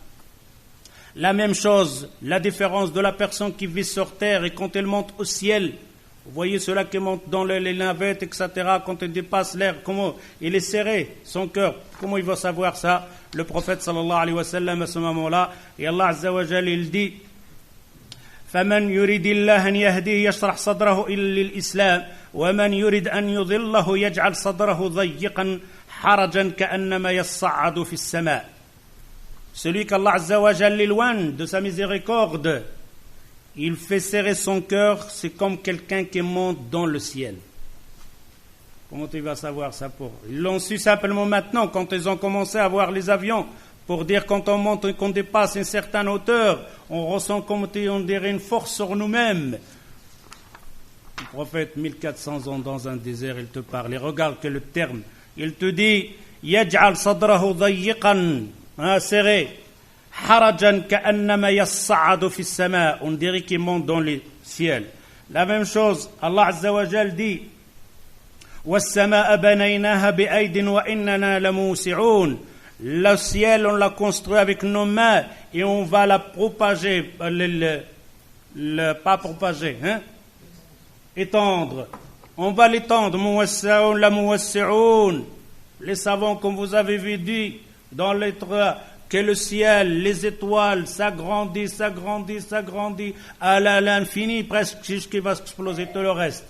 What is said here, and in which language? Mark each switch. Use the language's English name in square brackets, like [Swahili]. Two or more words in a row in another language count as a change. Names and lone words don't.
[French] La même chose, la différence de la personne qui vit sur terre et quand elle monte au ciel. Vous voyez cela qui monte dans les navettes, etc. Quand elle dépasse l'air, comment il est serré, son cœur. Comment il va savoir ça? Le prophète [Arabic] صلى الله عليه وسلم [French] à ce moment-là. [Arabic] Et الله عز وجل, [French] il dit [Arabic] فَمَنْ يُرِدِ اللَّهَ أَنْ يَهْدِيهِ يَشْرَحْ صَدْرَهُ إِلَّا لِلْإِسْلَامِ وَمَنْ يُرِدْ أَنْ يُضِلَّهُ يَجْعَلْ صَدْرَهُ ضَيِّقًا حَرَجًا كَأَنَّمَا يَصَّعَّدُ فِي السَّمَاءِ. [French] Celui qu' [Arabic] الله عز وجل [French] éloigne de sa miséricorde, il fait serrer son cœur, c'est comme quelqu'un qui monte dans le ciel. Comment tu vas savoir ça pour? Ils l'ont su simplement maintenant, quand ils ont commencé à voir les avions, pour dire quand on monte et qu'on dépasse une certaine hauteur, on ressent comme on dirait une force sur nous-mêmes. Le prophète, 1400 ans dans un désert, il te parle, et regarde que le terme, il te dit « [Arabic] يجعل صدره ضيقا [French] » serré. [Arabic] حرجا كأنما يصعد في السماء', [French] on dirait qu'il monte dans le ciel. La même chose, [Arabic] الله عز وجل dit والسماء بنيناها بأيد وإنا لموسعون. [French] Le ciel, on l'a construit avec nos mains et on va la propager, pas propager, étendre. On va l'étendre, [Arabic] موسعون لا موسعون. [French] Les savants, comme vous avez vu, dit dans l'être que le ciel, les étoiles s'agrandissent à l'infini, presque jusqu'à va exploser tout le reste.